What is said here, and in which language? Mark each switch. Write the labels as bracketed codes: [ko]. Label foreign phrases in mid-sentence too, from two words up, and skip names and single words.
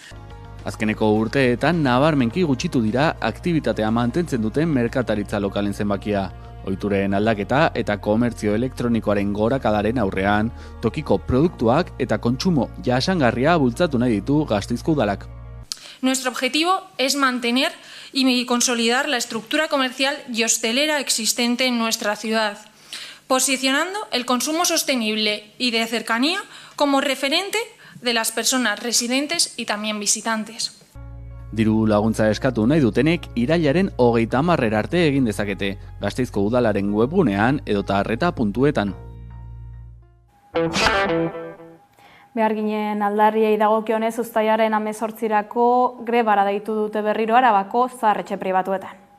[eu] Azkeneko urteetan nabarmenki gutxitu dira aktibitatea mantentzen duten merkataritza lokalen zenbakia. Ohituren aldaketa eta komertzio elektronikoaren gorakadaren aurrean, tokiko produktuak eta kontsumo jasangarria bultzatu nahi ditu Gasteizko udalak. [es] Nuestro objetivo es mantener y consolidar la estructura comercial y hostelera existente en nuestra ciudad, posicionando el consumo sostenible y de cercanía como referente de las personas residentes y también visitantes. [eu] Diru laguntza eskatu nahi dutenek irailaren 30 arte egin dezakete, Gasteizko udalaren webgunean edota arreta.etan. Beharginen aldarriei dagokionez uztailaren 18rako grebara deitu dute berriro Arabako zahar-etxe pribatuetan.